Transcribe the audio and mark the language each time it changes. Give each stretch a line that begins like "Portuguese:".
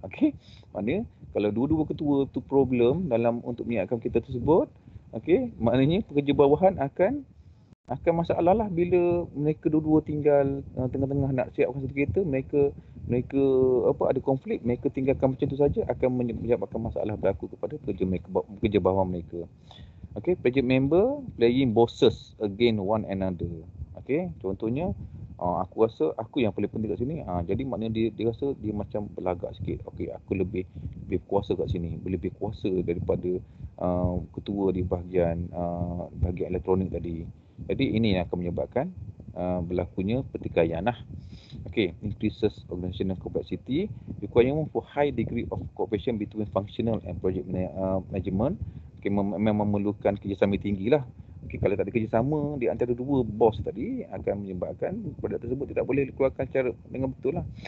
Malay: Okey, maknanya kalau dua-dua ketua tu problem dalam untuk menyiapkan kita tersebut, okey, maknanya pekerja bawahan akan masalah lah bila mereka dua-dua tinggal tengah-tengah nak siapkan satu kereta, mereka ada konflik, mereka tinggalkan macam tu saja, akan menyebabkan masalah berlaku kepada pekerja bawah mereka.
English: Okay, project member playing bosses against one another.
Malay: Okay, contohnya aku rasa aku yang paling penting kat sini. Jadi maknanya dia rasa dia macam berlagak sikit. Okay, aku lebih kuasa kat sini, lebih kuasa daripada ketua di bahagian elektronik tadi. Jadi ini yang akan menyebabkan berlakunya pertikaian lah.
English: Okay, increases organizational complexity, requirement for high degree of cooperation between functional and project management.
Malay: Okay, memang memerlukan kerjasama tinggi lah. Okay, kalau tak ada kerjasama di antara dua bos tadi, akan menyebabkan produk tersebut tidak boleh dikeluarkan secara dengan betul lah.